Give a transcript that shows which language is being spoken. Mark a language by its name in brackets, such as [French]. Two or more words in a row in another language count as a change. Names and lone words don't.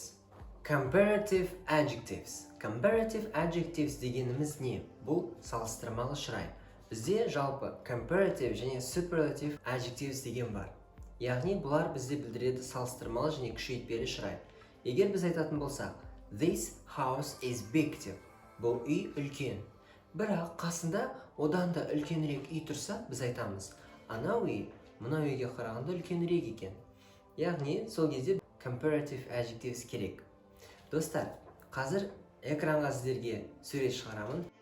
[English] Comparative Adjectives. Comparative Adjectives [Kazakh] дегеніміз не? Бұл салыстырмалы шырай. Бізде жалпы Comparative және [English] Superlative Adjectives [Kazakh] деген бар. Яғни бұлар бізде білдіреді салыстырмалы және күшейтпелі шырай. Егер біз айтатын болсақ, [English] This house is big деп. [Kazakh] Бұл үй үлкен. Бірақ қасында одан да үлкенірек үй тұрса, біз айтамыз, анау үй мына үйге қарағанда үлкенірек екен. Яғни сол кезде [English] Comparative Adjectives [Kazakh] керек. Достар, қазір экранға сіздерге сурет шығарамын.